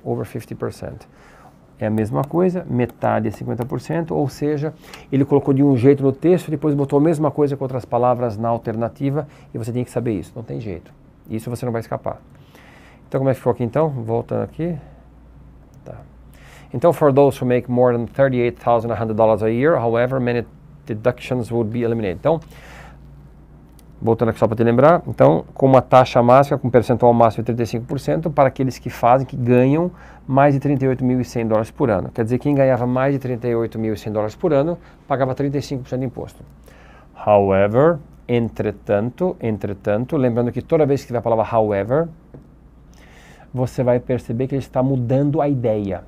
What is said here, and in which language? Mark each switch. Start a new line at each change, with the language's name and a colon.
Portuguese: Over 50%. É a mesma coisa, metade é 50%, ou seja, ele colocou de um jeito no texto, depois botou a mesma coisa com outras palavras na alternativa, e você tem que saber isso, não tem jeito. Isso você não vai escapar. Então, como é que ficou aqui então? Voltando aqui. Tá. Então,
English: for those who make more than $38,100 a year, however, many deductions would be eliminated.
Portuguese: Então, voltando aqui só para te lembrar, então, com uma taxa máxima, com percentual máximo de 35%, para aqueles que fazem, que ganham mais de $38.100 por ano. Quer dizer, quem ganhava mais de $38.100 por ano, pagava 35% de imposto. However, entretanto, lembrando que toda vez que tiver a palavra however, você vai perceber que ele está mudando a ideia.